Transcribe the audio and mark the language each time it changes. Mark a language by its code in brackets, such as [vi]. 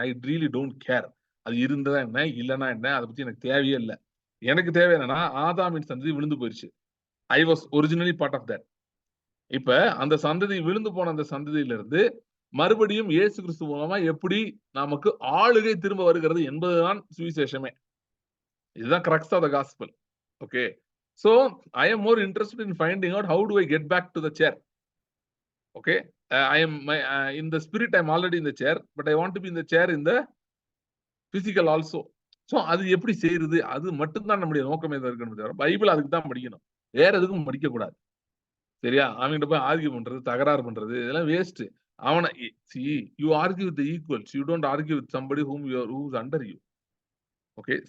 [en] I really don't care. [ta] அது இருந்ததா என்ன? இல்லன்னா என்ன? அத பத்தி எனக்கு தேவையே இல்ல. எனக்கு தேவை என்னன்னா, ஆதாமின் சந்ததி விழுந்து போயிருச்சு. [en] I was originally part of that. [ta] இப்ப அந்த சந்ததி விழுந்து போன அந்த சந்ததியிலிருந்து மறுபடியும் இயேசு கிறிஸ்து மூலமா எப்படி நமக்கு ஆளுகை திரும்ப வருகிறது என்பதுதான் சுவிசேஷமே. [en] இதுதான் crux of the gospel. Okay. So I am more interested in finding out how do I get back to the chair. Okay. I am in the spirit I am already in the chair, but I want to be in the chair in the physical also. [ta] So அது எப்படி செய்யறது? அது மட்டும் தான் நம்முடைய நோக்கமே இருக்கணும் தவிர பைபிள் அதுக்கு தான் படிக்கணும். வேற எதுக்கும் படிக்க கூடாது. சரியா? அவன்கிட்ட போய் ஆர்கியூ பண்றது, தகராறு பண்றது இதெல்லாம் வேஸ்ட். [en] அவன you argue with the equals. You don't argue with somebody who is under you. Okay.